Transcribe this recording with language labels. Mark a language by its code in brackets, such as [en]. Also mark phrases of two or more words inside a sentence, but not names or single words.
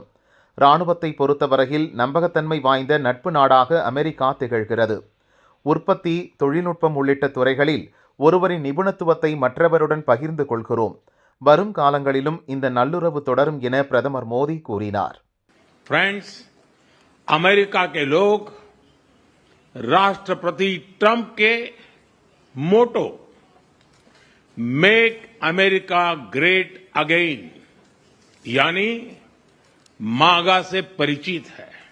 [ta] இராணுவத்தை பொறுத்தவரையில் நம்பகத்தன்மை வாய்ந்த நட்பு நாடாக அமெரிக்கா திகழ்கிறது. உற்பத்தி, தொழில்நுட்பம் உள்ளிட்ட துறைகளில் ஒருவரின் நிபுணத்துவத்தை மற்றவருடன் பகிர்ந்து கொள்கிறோம். வரும் காலங்களிலும் இந்த நல்லுறவு தொடரும் என பிரதமர் மோடி கூறினார். [hi] फ्रेंड्स, अमेरिका के लोग राष्ट्रपति ट्रंप के मोटो [en] Make America Great Again [hi] यानी मागा से परिचित है.